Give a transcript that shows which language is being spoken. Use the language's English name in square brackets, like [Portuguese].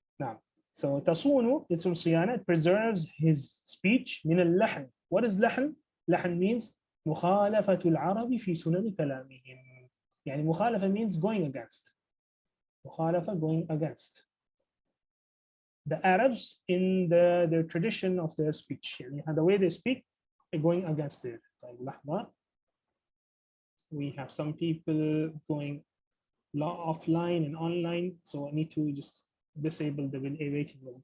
[English] Now, so تصون is from صيانة. It preserves his speech [Arabic] من اللحن. [English] What is لحن? [Arabic] لحن [English] means [Arabic] مخالفة العرب في سنن كلامهم. [English] يعني مخالفة means going against. مخالفة going against. The Arabs in their tradition of their speech, [Arabic] يعني [English] the way they speak, going against it. [Arabic] لحظة. [English] We have some people going offline and online, so I need to just disable the waiting room.